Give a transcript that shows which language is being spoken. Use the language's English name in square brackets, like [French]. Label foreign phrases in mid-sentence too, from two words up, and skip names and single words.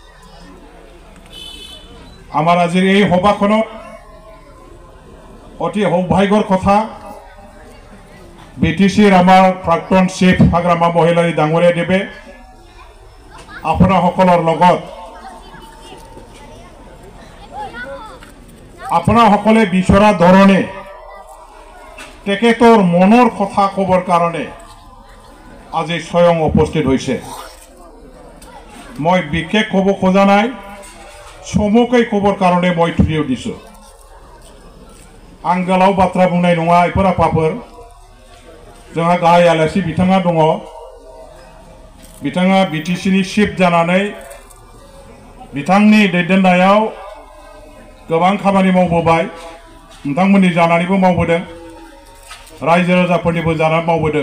[Assamese] আমাৰ আজিৰ এই সভাখনত অতি সৌভাগ্যৰ কথা, বিটিচিৰ আমাৰ প্ৰাক্তন চিফ হাগ্ৰামা মহিলাই ডাঙৰীয়া দেৱে আপোনাসকলৰ লগত আপোনাসকলে বিচৰা ধৰণে তেখেতৰ মনৰ কথা ক'বৰ কাৰণে আজি স্বয়ং উপস্থিত হৈছে। মই বিশেষ ক'ব খোজা নাই, চমুকৈ ক'বৰ কাৰণে মই থিয় দিছোঁ। [Bodo] आं गोलाव बाथ्रा बुंनाय नङा एफोर आफाफोर। जोंहा गाहाय आलासि बिथाङा दङ। बिथाङा बिटिसिनि चिफ जानानै बिथांनि दैदेननायाव गोबां खामानि मावबोबाय, नोंथांमोननि जानानैबो मावबोदों, रायजो राजाफोरनिबो जानानै मावबोदों।